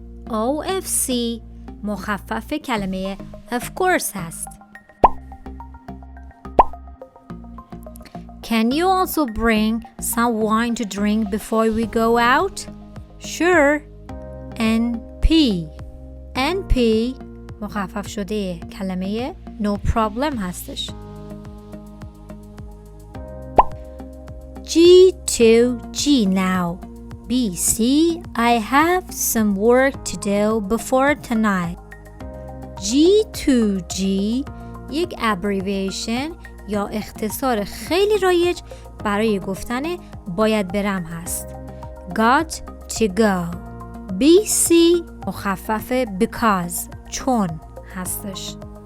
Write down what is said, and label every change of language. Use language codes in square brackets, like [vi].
[fa] OFC مخفف کلمه [en] of course [fa] هست. [en] Can you also bring some wine to drink before we go out? Sure. NP. [fa] NP مخفف شده کلمه [en] no problem [fa] هستش. [en] G2G now. BC, I have some work to do before tonight. [fa] G2G یک abbreviation یا اختصار خیلی رایج برای گفتن باید برم هست. [en] Got to go. [fa] BC مخفف [en] because [fa] چون هستش.